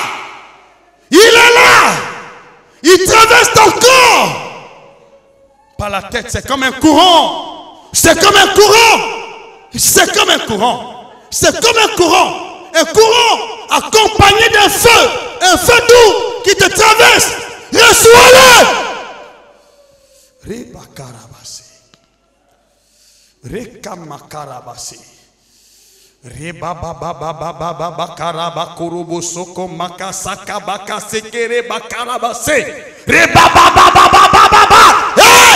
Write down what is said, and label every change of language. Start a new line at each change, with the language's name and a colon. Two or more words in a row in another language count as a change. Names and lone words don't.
French: Il est là. Il traverse ton corps. Par la tête, c'est comme un courant. C'est comme un courant. C'est comme un courant. C'est comme un courant. Un courant accompagné d'un feu. Un feu doux qui te traverse. Reçois-le. Rebakarabase. Rekamakarabase. Reba baba baba baba bakara bakurubu soko makasaka bakasekere bakarabase. Reba baba baba baba. Hey!